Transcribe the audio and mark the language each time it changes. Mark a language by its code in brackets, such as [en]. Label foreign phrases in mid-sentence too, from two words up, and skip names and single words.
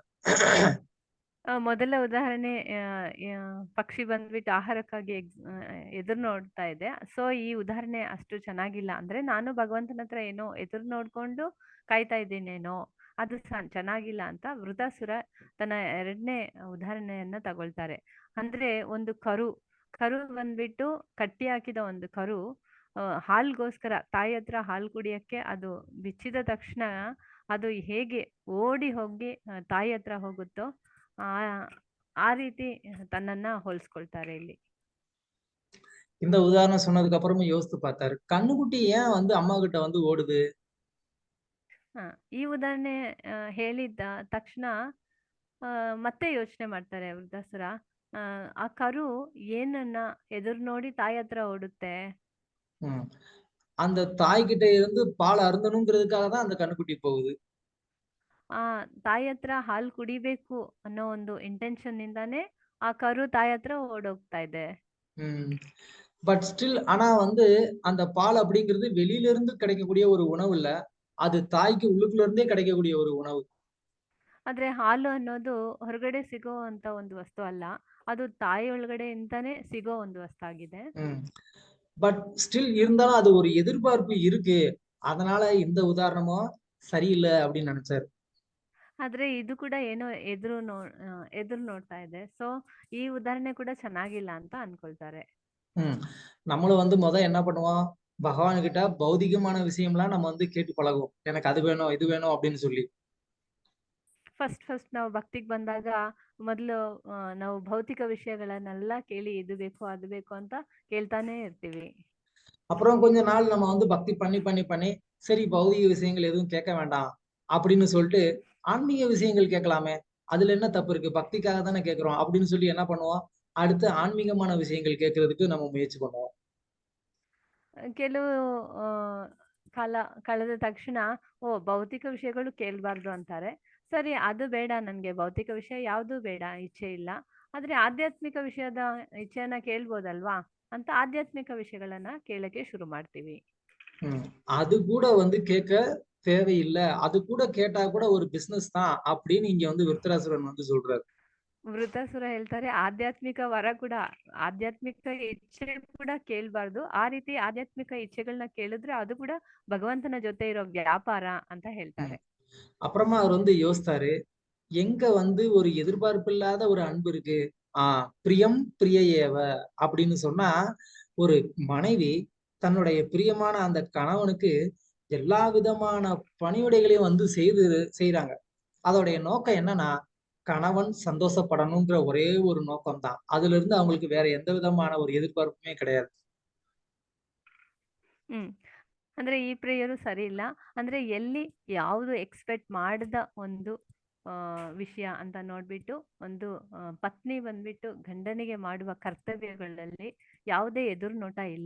[kn] ಮೊದಲ ಉದಾಹರಣೆ ಪಕ್ಷಿ ಬಂದ್ಬಿಟ್ಟು ಆಹಾರಕ್ಕಾಗಿ ಎದುರು ನೋಡ್ತಾ ಇದೆ. ಸೊ ಈ ಉದಾಹರಣೆ ಅಷ್ಟು ಚೆನ್ನಾಗಿಲ್ಲ. ಅಂದ್ರೆ ನಾನು ಭಗವಂತನ ಹತ್ರ ಏನೋ ಎದುರು ನೋಡ್ಕೊಂಡು ಕಾಯ್ತಾ ಇದ್ದೀನೇನೋ, ಅದು ಚೆನ್ನಾಗಿಲ್ಲ ಅಂತ ವೃತಾಸುರ ತನ್ನ ಎರಡನೇ ಉದಾಹರಣೆಯನ್ನ ತಗೊಳ್ತಾರೆ. ಅಂದ್ರೆ ಒಂದು ಕರು ಬಂದ್ಬಿಟ್ಟು ಕಟ್ಟಿ ಹಾಕಿದ ಒಂದು ಕರು ಹಾಲ್ಗೋಸ್ಕರ ತಾಯಿ ಹತ್ರ ಹಾಲು ಕುಡಿಯಕ್ಕೆ ಅದು ಬಿಚ್ಚಿದ ತಕ್ಷಣ ಅದು ಹೇಗೆ ಓಡಿ ಹೋಗಿ ತಾಯಿ ಹತ್ರ ಹೋಗುತ್ತೋ ಆ ರೀತಿ ತನ್ನನ್ನ ಹೋಲಿಸ್ಕೊಳ್ತಾರೆ ಇಲ್ಲಿ. [ta] இந்த உதாரணம் சொன்னதுக்கு அப்புறமும் யோசித்து பார்த்தாரு, கண்ணுக்குட்டி ஏன் வந்து அம்மா கிட்ட வந்து ஓடுது? [kn] ಈ ಉದಾಹರಣೆ ಹೇಳಿದ ತಕ್ಷಣ ಮತ್ತೆ ಯೋಚನೆ ಮಾಡ್ತಾರೆ ವೃತಾಸುರ, ಆ ಕರು ಏನನ್ನ ಎದುರು ನೋಡಿ ತಾಯಿ ಹತ್ರ ಓಡುತ್ತೆ. [ta] அந்த தாய்கிட்ட இருந்து பால் அருந்தணுங்கிறதுக்காக தான் அந்த கண்ணுக்குட்டி போகுது. [kn] ತಾಯಿ ಹತ್ರ ಹಾಲು ಕುಡಿಬೇಕು ಅನ್ನೋ ಒಂದು ಇಂಟೆನ್ಷನ್ ಇಂದಾನೆ ಆ ಕರು ತಾಯಿ ಹತ್ರ ಓಡೋಗ್ತಾ ಇದೆ. [en] but still [ta] ஆனா வந்து அந்த பால் அப்படிங்கிறது வெளியில இருந்து கிடைக்கக்கூடிய ஒரு உணவு இல்ல, அது தாய்க்கு உள்ளுக்குள்ள இருந்தே கிடைக்கக்கூடிய ஒரு உணவு. [kn] ಆದ್ರೆ ಹಾಲು ಅನ್ನೋದು ಹೊರಗಡೆ ಸಿಗೋ ಅಂತ ಒಂದು ವಸ್ತು ಅಲ್ಲ, ಅದು ತಾಯಿ ಒಳಗಡೆಯಿಂದಾನೇ ಸಿಗೋ ಒಂದು ವಸ್ತು ಆಗಿದೆ. [en] but still [ta] இருந்தாலும் அது ஒரு எதிர்பார்ப்பு இருக்கு, அதனால இந்த உதாரணமும் சரியில்லை அப்படின்னு நினைச்சாரு. [kn] ಆದ್ರೆ ಇದು ಕೂಡ ಏನೋ ಎದುರು ನೋಡ್ತಾ ಇದೆ. ಸೊ ಈ ಉದಾಹರಣೆ ಕೂಡ ಚೆನ್ನಾಗಿಲ್ಲ ಅಂತ ಅನ್ಕೊಳ್ತಾರೆ. [ta] நம்மளும் என்ன பண்ணுவோம், பகவான் கிட்ட பௌதிகமான விஷயம்லாம் நம்ம கேட்டு பழகுவோம். எனக்கு அது வேணும் இது வேணும் அப்படின்னு சொல்லி. [kn] ಫಸ್ಟ್ ನಾವು ಭಕ್ತಿಗೆ ಬಂದಾಗ ಮೊದಲು ನಾವು ಭೌತಿಕ ವಿಷಯಗಳನ್ನೆಲ್ಲ ಕೇಳಿ ಇದು ಬೇಕು ಅದು ಬೇಕು ಅಂತ ಕೇಳ್ತಾನೆ ಇರ್ತೀವಿ. [ta] அப்புறம் கொஞ்ச நாள் நம்ம பக்தி பண்ணி சரி பௌதிக விஷயங்கள் எதுவும் கேட்க வேண்டாம் அப்படின்னு சொல்லிட்டு ஆன்மீக விஷயங்கள் கேட்கலாமே, அதுல என்ன தப்பு இருக்கு, பக்திக்காக தானே கேட்கிறோம் அப்படின்னு சொல்லி என்ன பண்ணுவோம், அடுத்து ஆன்மீகமான விஷயங்கள் கேட்கறதுக்கு நம்ம முயற்சி பண்ணுவோம். [kn] ಕೆಲವು ಕಾಲ ಕಳೆದ ತಕ್ಷಣ ಭೌತಿಕ ವಿಷಯಗಳು ಕೇಳಬಾರ್ದು ಅಂತಾರೆ. ಸರಿ, ಅದು ಬೇಡ, ನನ್ಗೆ ಭೌತಿಕ ವಿಷಯ ಯಾವುದು ಬೇಡ, ಇಚ್ಛೆ ಇಲ್ಲ, ಆದ್ರೆ ಆಧ್ಯಾತ್ಮಿಕ ವಿಷಯದ ಇಚ್ಛೆಯನ್ನ ಕೇಳ್ಬೋದಲ್ವಾ ಅಂತ ಆಧ್ಯಾತ್ಮಿಕ ವಿಷಯಗಳನ್ನ ಕೇಳಕ್ಕೆ ಶುರು ಮಾಡ್ತೀವಿ. [ta] அது கூட கேட்க தேவையில்லை, அது கூட கேட்டா கூட ஒரு பிசினஸ் தான் அப்படின்னு இங்க விருத்தராசுரன் சொல்றாரு. [kn] ವೃತಾಸುರ ಹೇಳ್ತಾರೆ ಆಧ್ಯಾತ್ಮಿಕ ವರ ಕೂಡ, ಆಧ್ಯಾತ್ಮಿಕ ಇಚ್ಛೆ ಕೂಡ ಕೇಳಬಾರ್ದು. ಆ ರೀತಿ ಆಧ್ಯಾತ್ಮಿಕ ಇಚ್ಛೆಗಳನ್ನ ಕೇಳಿದ್ರೆ ಅದು ಕೂಡ ಭಗವಂತನ ಜೊತೆ ಇರೋ ವ್ಯಾಪಾರ ಅಂತ ಹೇಳ್ತಾರೆ. [ta] அப்புறமா அவர் யோசித்தாரு, எங்க ஒரு எதிர்பார்ப்பு இல்லாத ஒரு அன்பு இருக்கு. [sa] प्रियं प्रियेव [ta] அப்படின்னு சொன்னா, ஒரு மனைவி தன்னுடைய பிரியமான அந்த கணவனுக்கு எல்லா விதமான பணிவிடைகளையும் செய்யறாங்க. அதோடைய நோக்கம் என்னன்னா, கணவன் சந்தோஷப்படணுங்கிற ஒரே ஒரு நோக்கம் தான். அதுல இருந்து அவங்களுக்கு வேற எந்த விதமான ஒரு எதிர்பார்ப்புமே கிடையாது. [kn] ಅಂದ್ರೆ ಈ ಪ್ರೇಯರು ಸರಿ ಇಲ್ಲ. ಅಂದ್ರೆ ಎಲ್ಲಿ ಯಾವುದು ಎಕ್ಸ್ಪೆಕ್ಟ್ ಮಾಡದ ಒಂದು ವಿಷಯ ಅಂತ ನೋಡ್ಬಿಟ್ಟು ಒಂದು ಪತ್ನಿ ಬಂದ್ಬಿಟ್ಟು ಗಂಡನಿಗೆ ಮಾಡುವ ಕರ್ತವ್ಯಗಳಲ್ಲಿ ಯಾವುದೇ ಎದುರು ನೋಟ ಇಲ್ಲ.